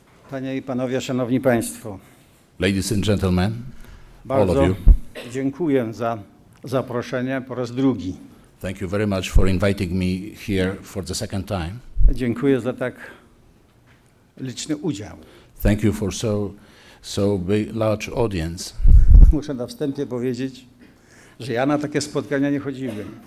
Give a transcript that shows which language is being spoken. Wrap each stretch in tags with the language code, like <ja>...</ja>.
<pl>Panie i panowie, szanowni państwo.</pl> <en>Ladies and gentlemen, all of</en> <pl>Bardzo</pl> <en>you,</en> <pl>dziękuję za zaproszenie po raz drugi.</pl> <en>thank you very much for inviting me here for the second time.</en> <pl>Dziękuję za tak liczny udział.</pl> <en>Thank you for so big, large audience.</en> <pl>Muszę na wstępie powiedzieć, że ja na takie spotkania nie chodziłem.</pl>